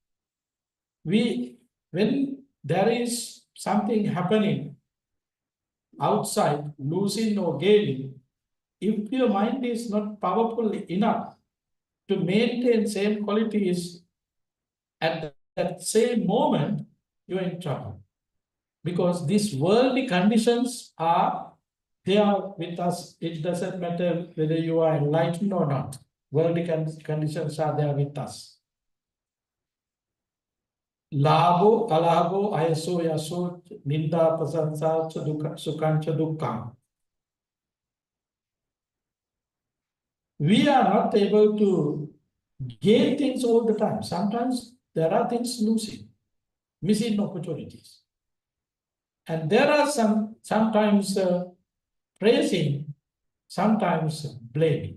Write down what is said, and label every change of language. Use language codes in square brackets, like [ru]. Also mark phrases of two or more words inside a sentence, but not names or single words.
[en] When there is something happening outside, losing or gaining, if your mind is not powerful enough to maintain same qualities at that same moment, you are in trouble. Because these worldly conditions are there with us. It doesn't matter whether you are enlightened or not. Worldly conditions are there with us. [pi] Labo, kalabo, ayaso, yaso, ninda, prasansa, sukhancha, dukkha. [en] We are not able to gain things all the time. Sometimes there are things losing, missing opportunities. And there are sometimes praising, sometimes blaming.